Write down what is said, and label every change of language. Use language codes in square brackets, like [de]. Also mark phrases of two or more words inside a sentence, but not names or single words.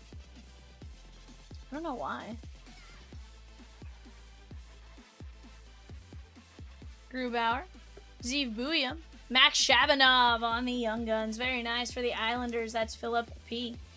[en] I don't know why. Grubauer. Zeev Buium. Max Shabanov on the Young Guns. Very nice for the Islanders. That's Philip P.